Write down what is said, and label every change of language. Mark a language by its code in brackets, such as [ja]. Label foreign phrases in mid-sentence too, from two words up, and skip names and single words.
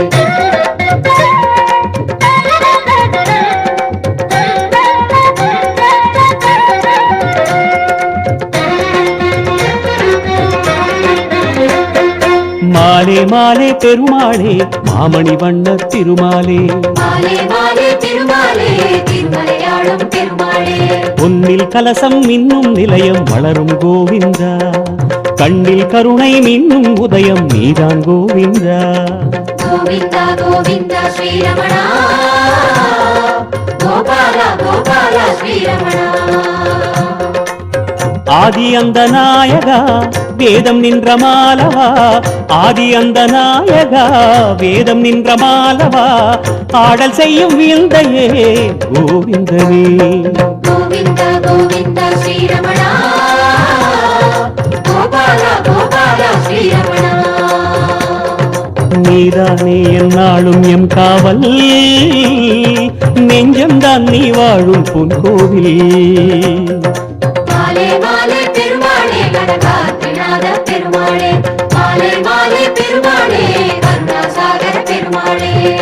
[ta] மாலே மாலே பெருமாளே மாமணி வண்ண திருமாலே மாலே மாலே திருமாலே திருமலையாளும் பெருமாளே பொன்னில் கலசம் மின்னும் நிலையம் வளரும் கோவிந்தா கண்ணில் கருணை மின்னும் உதயம் நீதான் கோவிந்தா [sa] गोविन्द गोविन्द श्रीरमण गोपाल गोपाल श्रीरमण [ta] ஆதி அந்த நாயகா வேதம் நின்ற மாலவா ஆதி அந்த நாயகா வேதம் நின்ற மாலவா ஆடல் செய்யும் விந்தையே கோவிந்தனே [sa] गोविन्द गोविन्द श्रीरमण गोपाल गोपाल श्रीरमण [ta] நீதானே என்னாலும் எம் காவல் நெஞ்சம்தான் நீ வாழும் பொன்கோவில் மாலே மாலே பெருமாளே கனகாத்ரிநாத பெருமாளே மாலே மாலே பெருமாளே கருணாசாகர பெருமாளே